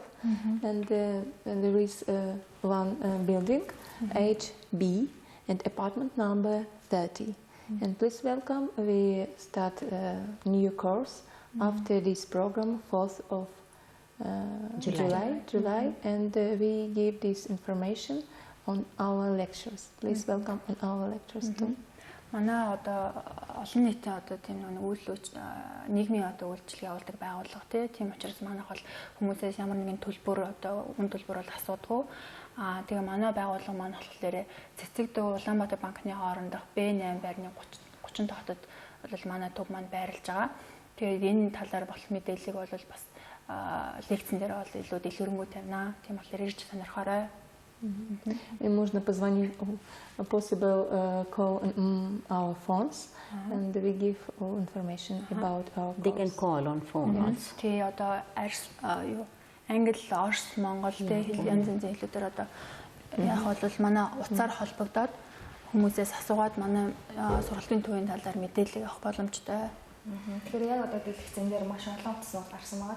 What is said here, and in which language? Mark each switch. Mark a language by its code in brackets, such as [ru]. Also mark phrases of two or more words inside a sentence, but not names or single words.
[en] And there is one building, HB, and apartment number 30. And please welcome. We start a new course after this program, 4th of July, and we give this information on our lectures. Please welcome on our lectures too. [mn] Манай одоо олон нийтийн одоо тийм нийгмийн одоо үйлчлэг явуулдаг байгууллага тийм учраас манайх бол хүмүүсээс ямар нэгэн төлбөр одоо үн төлбөр бол асуудгүй. Тэгээ манай байгууллага маань болохоор цэцэгдээ Улаанбаатар банкны хоорондох B8 байрны 30 хотод бол манай төв маань байрлаж байгаа. Тэгээд энэ талаар болох мэдээллийг бол бас лекцэн дээр бол илүү дэлгэрэнгүй тавина. Тийм болохоор ирж сонирхоорой. [ru] И можно позвонить, [en] possible call our phones, and we give all information about our They can call on phone also. [mn] Тий одоо арс юу англи, орс, монгол дэх янз янзын хэлүүдээр одоо яг бол манай утсаар холбогдоод хүмүүсээс асуугаад манай сургалтын төвийн талаар мэдээлэл авах боломжтой. Тэгэхээр яг одоо дэлгэцэн дээр маш олон утас гарсан байгаа.